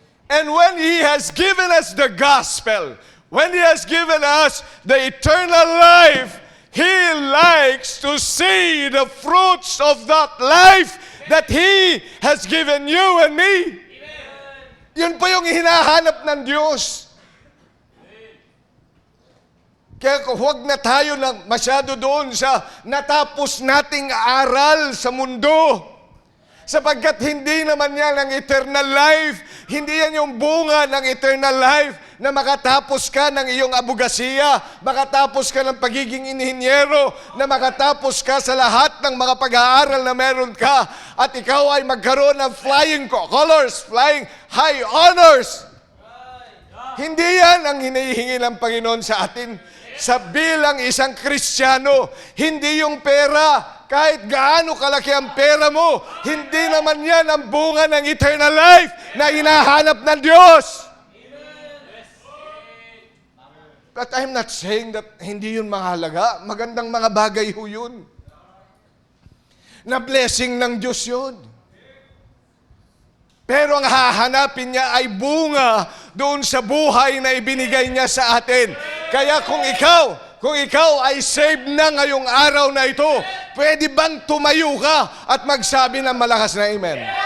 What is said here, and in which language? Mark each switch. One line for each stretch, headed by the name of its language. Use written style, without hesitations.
English: And when He has given us the gospel, when He has given us the eternal life, He likes to see the fruits of that life that He has given you and me.
Filipino: Yun po yung hinahanap ng Diyos. Kaya huwag na tayo masyado doon sa natapos nating aral sa mundo. Sapagkat hindi naman yan ang eternal life. Hindi yan yung bunga ng eternal life na makatapos ka ng iyong abogasiya, makatapos ka ng pagiging inhinyero, na makatapos ka sa lahat ng mga pag-aaral na meron ka, at ikaw ay magkaroon ng
English: flying colors, flying high honors.
Filipino: Hindi yan ang hinihingi ng Panginoon sa atin. Sa bilang isang Kristiyano, hindi yung pera. Kahit gaano kalaki ang pera mo, hindi naman yan ang bunga ng eternal life na hinahanap ng Diyos.
English: But I'm not saying that
Filipino: hindi yun mahalaga. Magandang mga bagay ho yun. Na blessing ng Diyos yun. Pero ang hahanapin niya ay bunga doon sa buhay na ibinigay niya sa atin. Kaya kung ikaw ay saved na ngayong araw na ito, pwede bang tumayo ka at magsabi ng malakas na amen?